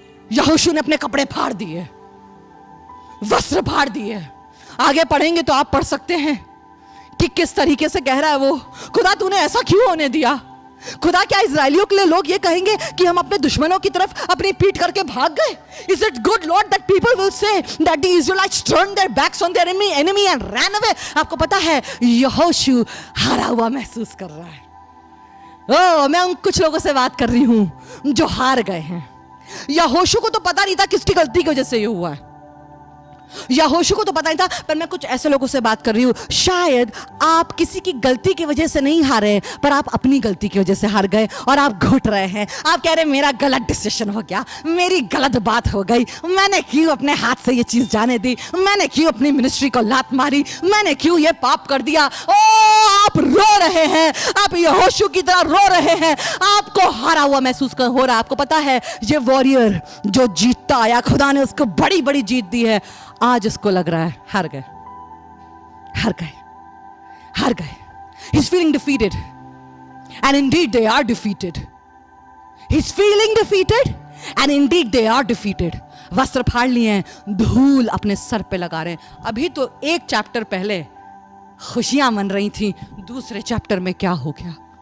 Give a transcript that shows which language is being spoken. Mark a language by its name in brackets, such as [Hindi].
[Hindi] यहोशू ने अपने कपड़े फाड़ दिए, वस्त्र फाड़ दिए। आगे पढ़ेंगे तो आप पढ़ सकते हैं कि किस तरीके से कह रहा है वो, खुदा तूने ऐसा क्यों होने दिया? खुदा, क्या इजरायलियों के लिए लोग ये कहेंगे कि हम अपने दुश्मनों की तरफ अपनी पीठ करके भाग गए? [English] Is it good, Lord, that people will say that the Israelites turned their backs on their enemy and ran away? [Hindi] आपको पता है, यहोशू हारा हुआ महसूस कर रहा है। मैं उन कुछ लोगों से बात कर रही हूं जो हार गए हैं। यहोशू को तो पता नहीं था किसकी गलती की वजह से ये हुआ है, यहोशू को तो पता नहीं था। पर मैं कुछ ऐसे लोगों से बात कर रही हूं, शायद आप किसी की गलती की वजह से नहीं हारे, पर आप अपनी गलती की वजह से हार गए और आप घुट रहे हैं। आप कह रहे हैं मेरा गलत डिसीजन हो गया, मेरी गलत बात हो गई, मैंने क्यों अपने हाथ से ये चीज जाने दी, मैंने क्यों अपनी मिनिस्ट्री को लात मारी, मैंने क्यों ये पाप कर दिया। ओ आप रो रहे हैं, आप यहोशू की तरह रो रहे हैं, आपको हारा हुआ महसूस हो रहा है। आपको पता है, ये वॉरियर जो जीतता आया, खुदा ने उसको बड़ी बड़ी जीत दी है, आज उसको लग रहा है हार गए, हार गए, हार गए। [English] He's feeling defeated, and indeed they are defeated. He's feeling defeated, and indeed they are defeated. [Hindi] वस्त्र फाड़ लिए हैं, धूल अपने सर पे लगा रहे हैं। अभी तो एक चैप्टर पहले खुशियां मन रही थी, दूसरे चैप्टर में क्या हो गया?